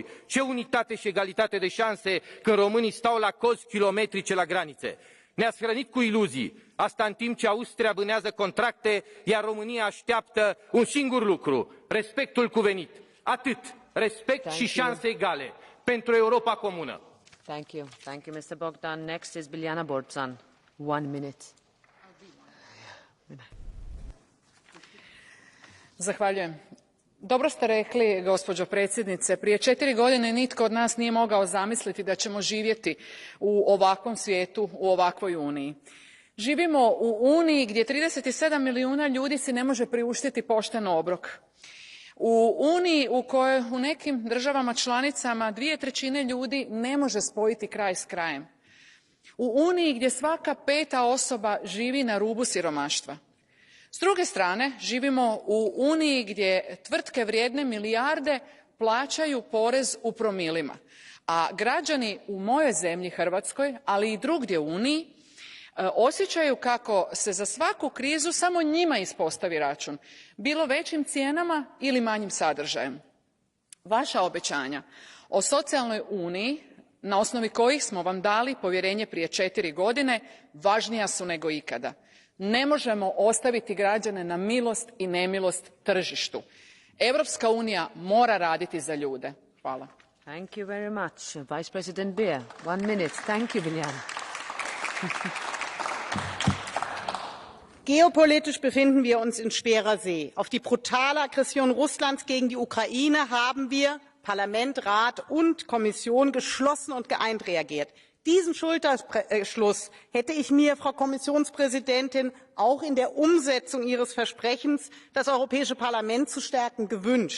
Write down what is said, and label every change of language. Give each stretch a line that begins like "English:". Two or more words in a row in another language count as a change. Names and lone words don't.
Romanian: Ce unitate și egalitate de șanse când românii stau la cozi kilometrice la granițe? Ne-ați hrănit cu iluzii. Asta în timp ce Austria vânează contracte, iar România așteaptă un singur lucru, respectul cuvenit. Atât, respect și șanse egale pentru Europa comună.
English: Thank you. Thank you, Mr. Bogdan. Next is Biljana Borzan. 1 minute.
Croatian: Zahvaljujem. Dobro ste rekli, gospođo predsjednice. Prije 4 godine nitko od nas nije mogao zamisliti da ćemo živjeti u ovakvom svijetu, u ovakvoj Uniji. Živimo u Uniji gdje 37 milijuna ljudi si ne može priuštiti pošten obrok. U Uniji u kojoj u nekim državama članicama 2/3 ljudi ne može spojiti kraj s krajem. U Uniji gdje svaka 5. osoba živi na rubu siromaštva. S druge strane, živimo u Uniji gdje tvrtke vrijedne milijarde plaćaju porez u promilima, a građani u mojoj zemlji Hrvatskoj, ali i drugdje u Uniji, osjećaju kako se za svaku krizu samo njima ispostavi račun, bilo većim cijenama ili manjim sadržajem. Vaša obećanja o socijalnoj uniji, na osnovi kojih smo vam dali povjerenje prije 4 godine, važnija su nego ikada. Ne možemo ostaviti građane na milost i nemilost tržištu. Europska unija mora raditi za ljude. Hvala.
English: Thank you very much. Vice President Beer, 1 minute. Thank you, Biljana.
German: Geopolitisch befinden wir uns in schwerer See. Auf die brutale Aggression Russlands gegen die Ukraine haben wir, Parlament, Rat und Kommission, geschlossen und geeint reagiert. Diesen Schulterschluss hätte ich mir, Frau Kommissionspräsidentin, auch in der Umsetzung Ihres Versprechens, das Europäische Parlament zu stärken, gewünscht.